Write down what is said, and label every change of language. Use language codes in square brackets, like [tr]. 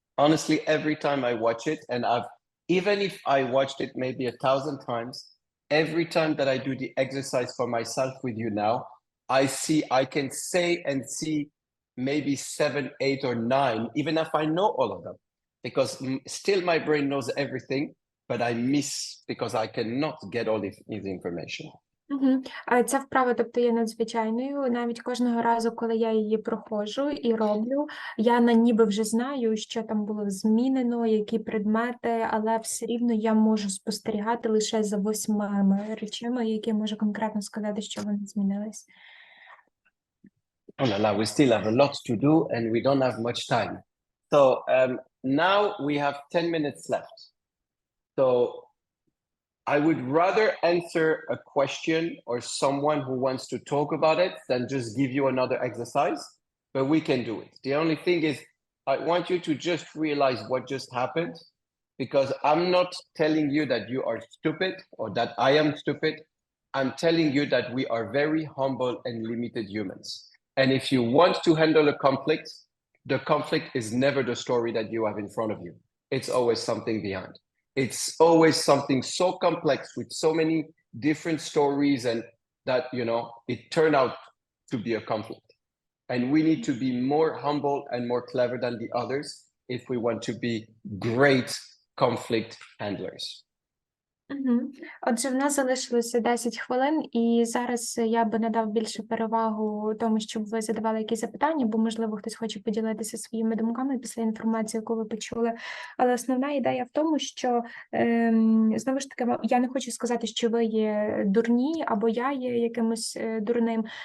[en] Honestly, every time I watch it, and even if I watched it maybe 1,000 times, every time that I do the exercise for myself with you now, I can say and see maybe 7, 8, or 9, even if I know all of them, because still my brain knows everything, but I miss because I cannot get all the information. [uk] Ця вправа, тобто, є надзвичайною. Навіть кожного разу, коли я її проходжу і роблю, я ніби вже знаю, що там було змінено, які предмети, але все рівно я можу спостерігати лише за 8 речами, які можу конкретно сказати, що вони змінились. [en] Oh la la, we still have a lot to do and we don't have much time. So now we have 10 minutes left. So I would rather answer a question or someone who wants to talk about it than just give you another exercise, but we can do it. The only thing is, I want you to just realize what just happened, because I'm not telling you that you are stupid or that I am stupid. I'm telling you that we are very humble and limited humans. And if you want to handle a conflict, the conflict is never the story that you have in front of you. It's always something behind. It's always something so complex with so many different stories, and that, it turned out to be a conflict. And we need to be more humble and more clever than the others if we want to be great conflict handlers. Мгм. [uk] Отже, в нас залишилося 10 хвилин, і зараз я би надав більше перевагу тому, щоб ви задавали якісь запитання, бо, можливо, хтось хоче поділитися своїми думками після інформації, яку ви почули. Але основна ідея в тому, що, знову ж таки, я не хочу сказати, що ви є дурні, або я є якимось дурним.